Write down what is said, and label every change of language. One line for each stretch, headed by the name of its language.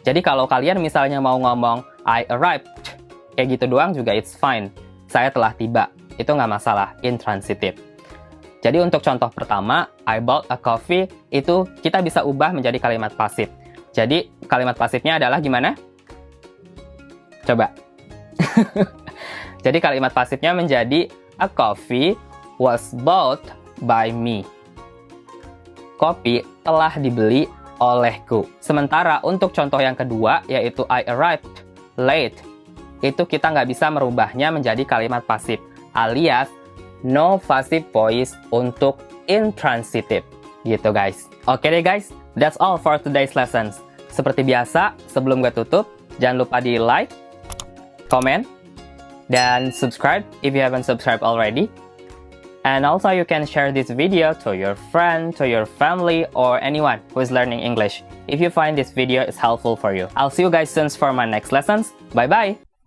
Indonesian: Jadi kalau kalian misalnya mau ngomong
English: I arrived,
Indonesian: kayak gitu doang juga
English: it's fine.
Indonesian: Saya telah tiba, itu nggak masalah, intransitive. Jadi untuk contoh pertama,
English: I bought a coffee,
Indonesian: itu kita bisa ubah menjadi kalimat pasif. Jadi kalimat pasifnya adalah gimana? Coba. Jadi kalimat pasifnya menjadi
English: a coffee was bought by me.
Indonesian: Kopi telah dibeli olehku. Sementara untuk contoh yang kedua, yaitu
English: I arrived late,
Indonesian: itu kita nggak bisa merubahnya menjadi kalimat pasif, alias
English: no passive voice
Indonesian: untuk intransitive. Gitu guys. Oke deh guys,
English: that's all for today's lessons.
Indonesian: Seperti biasa, sebelum gue tutup, jangan lupa di like, comment, dan subscribe
English: if you haven't subscribed already. And also you can share this video to your friend, to your family, or anyone who is learning English if you find this video is helpful for you. I'll see you guys soon for my next lessons. Bye bye!